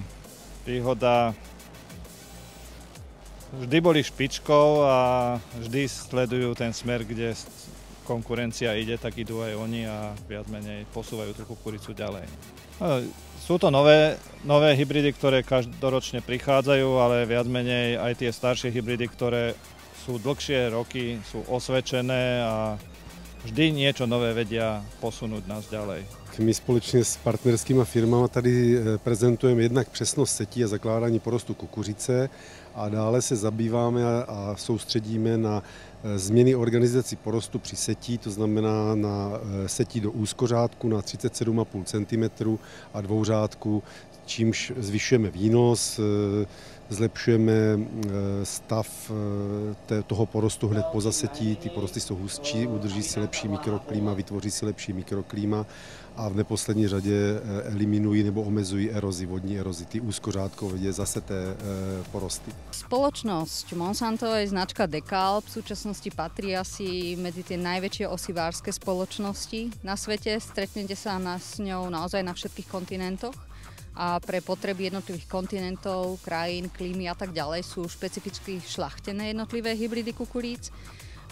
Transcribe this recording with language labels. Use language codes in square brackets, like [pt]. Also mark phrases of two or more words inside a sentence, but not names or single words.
[sk] Výhoda, vždy boli špičkou a vždy sledujú ten smer, kde konkurencia ide, tak idú aj oni a viac menej posúvajú tú kukuricu ďalej. Sú to nové hybridy, ktoré každoročne prichádzajú, ale viac menej aj tie staršie hybridy, ktoré sú dlhšie roky, sú osvedčené a vždy niečo nové vedia posunúť nás ďalej. [cs] My společně s partnerskými firmami tady prezentujeme jednak přesnost setí a zakládání porostu kukuřice a dále se zabýváme a soustředíme na změny organizací porostu při setí, to znamená na setí do úzkořádku na 37,5 cm a dvouřádku, čímž zvyšujeme výnos, zlepšujeme stav toho porostu hned po zasetí, ty porosty jsou hustší, udrží si lepší mikroklima, vytvoří si lepší mikroklima a v neposlední řadě eliminují nebo omezují erozi, vodní erozi, ty úzkořádkově zaseté porosty. [sk] Spoločnosť Monsanto je značka Dekalb, v súčasnosti patrí asi medzi tie najväčšie osivárske spoločnosti na svete. Stretnete sa s ňou naozaj na všetkých kontinentoch a pre potreby jednotlivých kontinentov, krajín, klímy a tak ďalej sú špecificky šľachtené jednotlivé hybridy kukuríc.